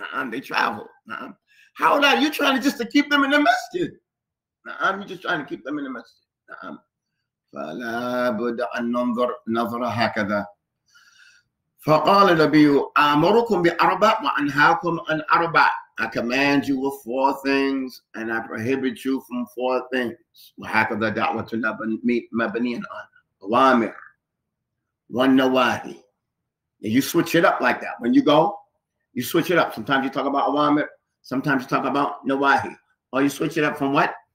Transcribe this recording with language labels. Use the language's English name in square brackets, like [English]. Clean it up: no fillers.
[English] They travel. How are you trying to keep them in the masjid? You're just trying to keep them in the masjid. [Arabic] فلا بد أن ننظر هكذا. فقال النبي آمركم بأربع وأنهاكم عن أربع. [English] I command you with 4 things and I prohibit you from 4 things. [Arabic] وهكذا دعوتنا مبنيا على الأوامر والنواهي. [English] You switch it up like that. When you go, you switch it up. Sometimes you talk about awamir, sometimes you talk about nawahi. Or you switch it up from what?